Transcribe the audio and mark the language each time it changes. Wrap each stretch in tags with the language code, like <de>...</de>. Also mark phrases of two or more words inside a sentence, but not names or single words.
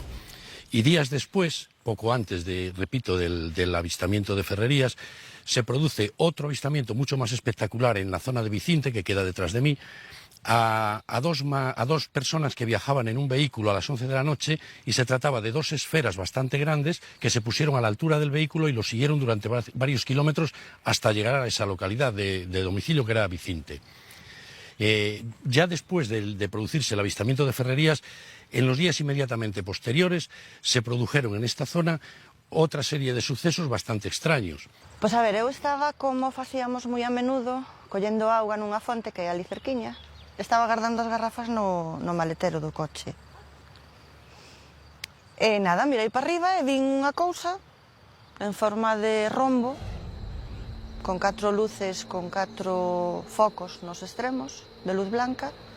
<es>Y días después, poco antes del avistamiento de Ferrerías, se produce otro avistamiento mucho más espectacular en la zona de Vicinte, que queda detrás de mí, a dos personas que viajaban en un vehículo a las 11 de la noche, y se trataba de dos esferas bastante grandes que se pusieron a la altura del vehículo y lo siguieron durante varios kilómetros hasta llegar a esa localidad de domicilio que era Vicinte. Ya después de producirse el avistamiento de Ferrerías, en los días inmediatamente posteriores se produjeron en esta zona otra serie de sucesos bastante extraños.</es> <gl>Pois a ver, eu estaba, como facíamos moi a menudo, collendo auga nunha fonte que é ali cerquiña. Estaba guardando as garrafas no maletero do coche. E nada, mirei para arriba e vin unha cousa en forma de rombo, con 4 luces, con 4 focos nos extremos, de luz blanca.</gl>